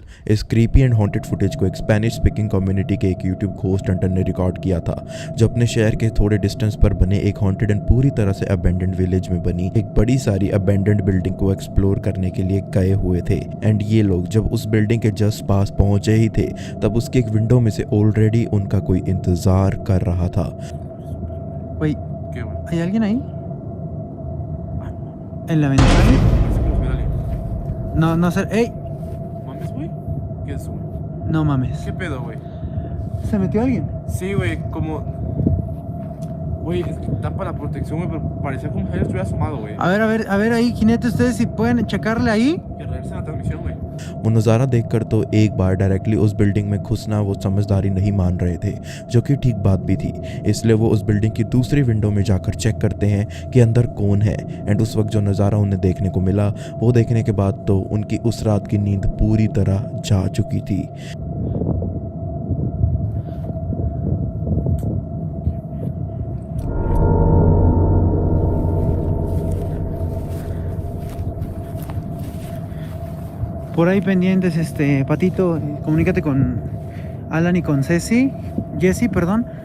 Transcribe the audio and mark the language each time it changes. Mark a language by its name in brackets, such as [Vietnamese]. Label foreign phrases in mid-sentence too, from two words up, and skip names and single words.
[Hindi] इस [English] creepy and haunted footage [Hindi] को एक [English] Spanish speaking community [Hindi] के एक [English] YouTube ghost hunter [Hindi] ने रिकॉर्ड किया था, जो अपने शहर के थोड़े डिस्टेंस पर बने एक [English] haunted and [Hindi] पूरी तरह से [English] abandoned village [Hindi] में बनी एक बड़ी सारी [English] abandoned building [Hindi] को एक्सप्लोर करने के लिए गए हुए थे। एंड ये लोग जब उस बिल्डिंग के जस्ट पास पहुंचे ही थे तब उसकी एक विंडो में से ऑलरेडी उनका कोई इंतजार कर रहा था। [Spanish] Güey, ¿hay alguien ahí? ¿En la ventana? No, no sé. ¡Ey! ¿Mames, güey? ¿Qué es, güey? No mames. ¿Qué pedo, güey? ¿Se metió alguien? Sí, güey, como... Güey, es que tapa la protección, güey, pero parecía como si alguien estuviera asomado, güey. A ver ahí, jinete, ustedes si pueden checarle ahí. Que regresen a la transmisión, güey. [Hindi] वो नज़ारा देखकर तो एक बार डायरेक्टली उस बिल्डिंग में घुसना वो समझदारी नहीं मान रहे थे, जो कि ठीक बात भी थी। इसलिए वो उस बिल्डिंग की दूसरी विंडो में जाकर चेक करते हैं कि अंदर कौन है। एंड उस वक्त जो नज़ारा उन्हें देखने को मिला वो देखने के बाद तो उनकी उस रात की नींद पूरी तरह जा चुकी थी। [Spanish] Por ahí pendientes, Patito, comunícate con Alan y con Jesse, perdón.